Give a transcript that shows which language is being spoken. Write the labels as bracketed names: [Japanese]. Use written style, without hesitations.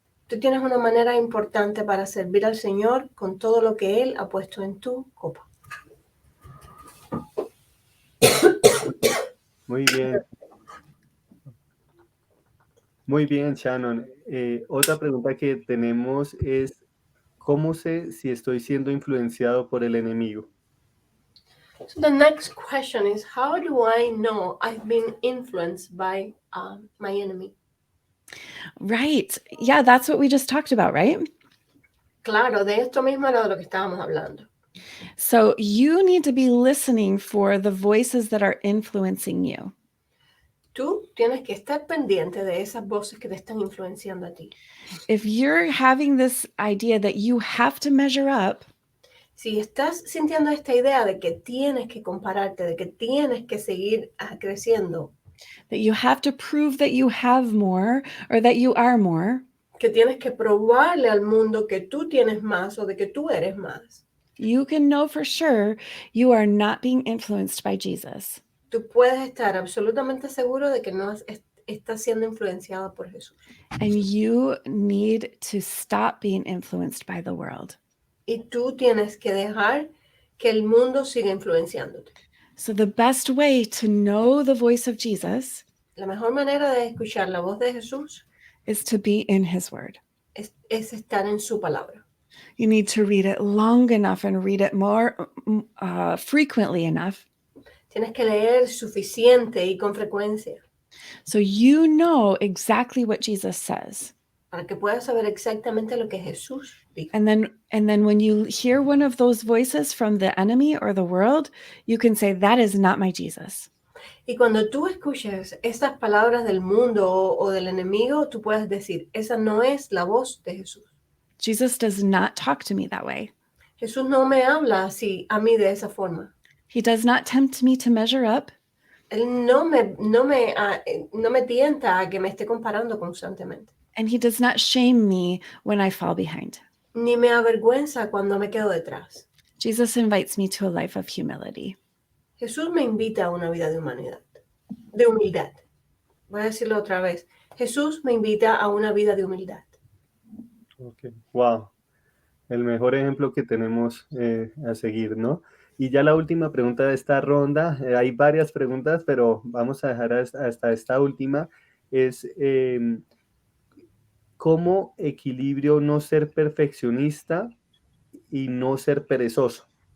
[Spanish] Tú tienes una manera importante para servir al Señor con todo lo que Él ha puesto en tu copa. Muy bien. Muy bien, Shannon. Otra pregunta que tenemos es, ¿cómo sé si estoy siendo influenciado por el enemigo? [English] So the next question is, how do I know I've been influenced by my enemy? Right. Yeah, that's what we just talked about, right? [Spanish] Claro, de esto mismo era de lo que estábamos hablando. [English] So you need to be listening for the voices that are influencing you. [Spanish] Tú tienes que estar pendiente de esas voces que te están influenciando a ti. [English] If you're having this idea that you have to measure up, [Spanish] Si estás sintiendo esta idea de que tienes que compararte, de que tienes que seguir creciendo, [English] that you have to prove that you have more or that you are more, [Spanish] que tienes que probarle al mundo que tú tienes más o de que tú eres más, [English] you can know for sure you are not being influenced by Jesus. [Spanish] tú puedes estar absolutamente seguro de que no estás siendo influenciado por Jesús. [English] And you need to stop being influenced by the world. [Spanish] Y tú tienes que dejar que el mundo siga influenciándote. [English] So the best way to know the voice of Jesus [Spanish] La mejor manera de escuchar la voz de Jesús [English] is to be in His Word. [Spanish] es estar en su palabra. [English] You need to read it long enough and read it more frequently enough [Spanish] Tienes que leer suficiente y con frecuencia [English] so you know exactly what Jesus says. [Spanish] para que puedas saber exactamente lo que Jesús dijo. [English] And then when you hear one of those voices from the enemy or the world, you can say, that is not my Jesus. [Spanish] Y cuando tú escuches estas palabras del mundo o del enemigo, tú puedes decir, esa no es la voz de Jesús. [English] Jesus does not talk to me that way. [Spanish] Jesús no me habla así a mí de esa forma. [English] He does not tempt me to measure up. [Spanish] Él no me tienta a que me esté comparando constantemente. [English] And he does not shame me when I fall behind. [Spanish] ni me avergüenza cuando me quedo detrás. [English] Jesus invites me to a life of humility. [Spanish] Jesús me invita a una vida de humildad. Voy a decirlo otra vez. Jesús me invita a una vida de humildad. [English] Okay. [Spanish] Wow, el mejor ejemplo que tenemos a seguir, ¿no? Y ya la última pregunta de esta ronda, hay varias preguntas, pero vamos a dejar hasta esta última, es ¿cómo equilibrio no ser perfeccionista y no ser perezoso?